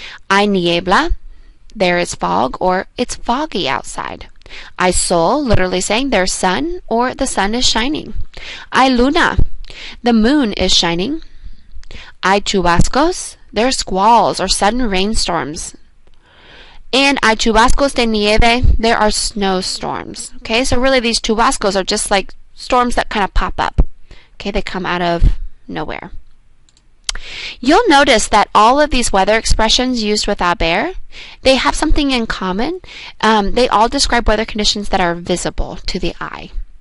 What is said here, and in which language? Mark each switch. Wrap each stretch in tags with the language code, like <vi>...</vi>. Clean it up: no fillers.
<es>Hay niebla,</es> <en>there is fog or it's foggy outside.</en> <es>Hay sol,</es> <en>literally saying there's sun or the sun is shining.</en> <es>Hay luna,</es> <en>the moon is shining.</en> <es>Hay chubascos.</es> <en>There are squalls or sudden rainstorms. And</en> <es>hay chubascos de nieve.</es> <en>There are snowstorms. Okay, so really these chubascos are just like storms that kind of pop up. Okay, they come out of nowhere. You'll notice that all of these weather expressions used with haber, they have something in common. They all describe weather conditions that are visible to the eye.</en>